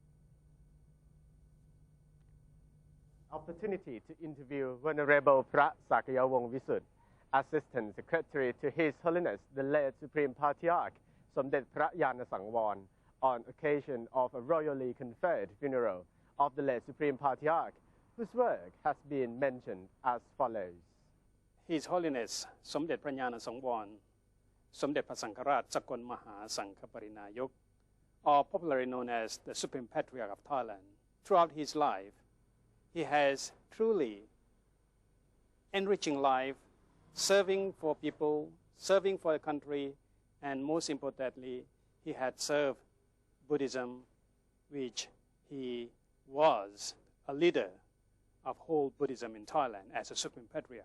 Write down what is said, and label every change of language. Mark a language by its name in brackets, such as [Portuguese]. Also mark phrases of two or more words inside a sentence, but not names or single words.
[English] Opportunity to interview Venerable Phra Sakayawong Visud, Assistant Secretary to His Holiness the late Supreme Patriarch Somdet Phra Yana Sangwon, on occasion of a royally conferred funeral of the late Supreme Patriarch, whose work has been mentioned as follows. His Holiness Somdet Phra Yana Sangwon, Somdet Phra Sankarat Sakon Maha Sanghaparinayok, or popularly known as the Supreme Patriarch of Thailand. Throughout his life, he has truly enriching life, serving for people, serving for the country, and most importantly, he had served Buddhism, which he was a leader of whole Buddhism in Thailand as a Supreme Patriarch.